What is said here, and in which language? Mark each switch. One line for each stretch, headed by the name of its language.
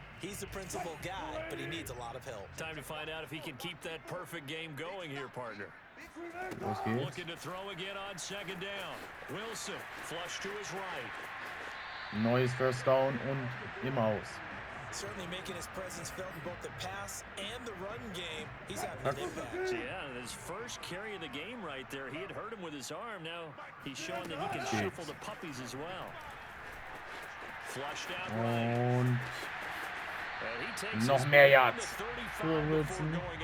English: He's the principal guy, but he needs a lot of help. Time to find out if he can keep that perfect game going here, partner.
German: Los geht's.
English: Looking to throw again on second down. Wilson flush to his right.
German: Neues First Down und im Aus.
English: Certainly making his presence felt in both the pass and the run game. He's having an impact. Yeah, his first carry of the game right there. He had hurt him with his arm. Now he's showing that he can shuffle the puppies as well. Flushed out right.
German: Und noch mehr Yards für Wilson.